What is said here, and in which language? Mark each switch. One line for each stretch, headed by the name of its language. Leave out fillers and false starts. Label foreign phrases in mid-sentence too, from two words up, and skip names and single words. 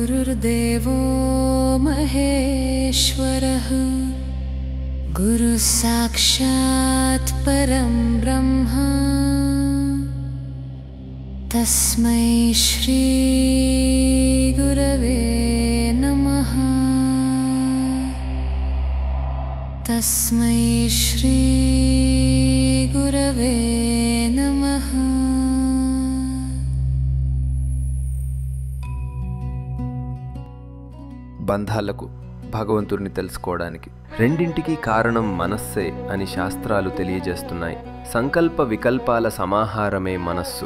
Sanskrit: गुरुर्देवो महेश्वरः गुरुसाक्षात् परं ब्रह्म तस्मै श्री गुरवे नमः। तस्मै श्री गुरवे नमः।
Telugu: బంధాలకు భగవంతుడిని తెలుసుకోవడానికి రెండింటికి కారణం మనస్సే అని శాస్త్రాలు తెలియజేస్తున్నాయి. సంకల్ప వికల్పాల సమాహారమే మనస్సు.